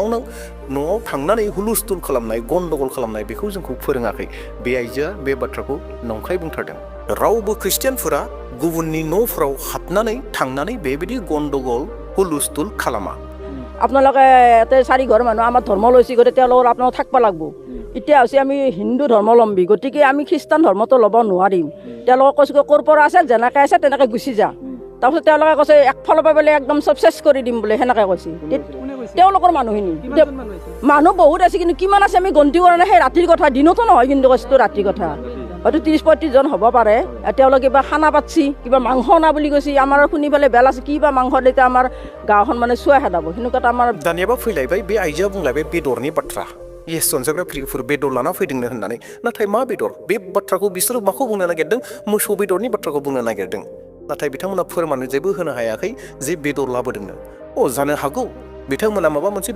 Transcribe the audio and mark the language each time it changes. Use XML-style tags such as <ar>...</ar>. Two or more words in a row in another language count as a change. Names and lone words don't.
<brx>न'आव थांनानै हुलुस्थुल खालामनाय गन्दगल खालामनाय बेखौ जोंखौ फोरोङाखै बे आइजोआ बे बाथ्राखौ नंखाय बुंथारदों रावबो ख्रिस्टियानफोरा गुबुननि न'फोराव हाबनानै थांनानै बेबायदि गन्दगल हुलुस्थुल खालामा</brx> <as>আপোনালোকে ইয়াতে 4 ঘৰ মানুহ আমাৰ ধৰ্ম লৈছি গতিকে তেওঁলোকৰ আপোনালোক থাকিব লাগিব এতিয়া হৈছে আমি হিন্দু ধৰ্মাৱলম্বী গতিকে আমি খ্ৰীষ্টান ধৰ্মটো ল'ব নোৱাৰিম তেওঁলোকক কৈছোঁ ক'ৰ পৰা আছে যেনেকৈ আছে তেনেকৈ গুচি যা তাৰপিছত তেওঁলোকে কৈছে একফালৰ পৰা বোলে একদম চব চেছ কৰি দিম বোলে সেনেকৈ কৈছে তেওঁলোকৰ মানুহখিনি মানুহ বহুত আছে কিন্তু কিমান আছে আমি গন্তি কৰা নাই সেই ৰাতিৰ কথা দিনতো নহয় কিন্তু কৈছোঁ ৰাতিৰ কথা হয়তো 30-35 জন হ'ব পাৰে তেওঁলোকে কিবা খানা পাতছি কিবা মাংস অনা বুলি কৈছে আমাৰ শুনি পেলাই বেল আছে কিবা মাংস দিলে আমাৰ গাঁওখন মানে চুৱা খেদাব সেনেকুৱা আমাৰ</as> <brx>दानियाबा फैलायबाय बे आइजोआ बुंलायबाय बेदरनि बाथ्रा येस अनजाग्रा प्रियफोर बेदर लाना फैदोंनो होननानै नाथाय मा बेदर बे बाथ्राखौ बिसोरो माखौ बुंनो नागिरदों मोसौ बेदरनि बाथ्राखौ बुंनो नागिरदों नाथाय बिथांमोना फोरमान जेबो होनो हायाखै जे बेदर लाबोदोंनो जानो हागौ बिथांमोना माबा मोनसे</brx>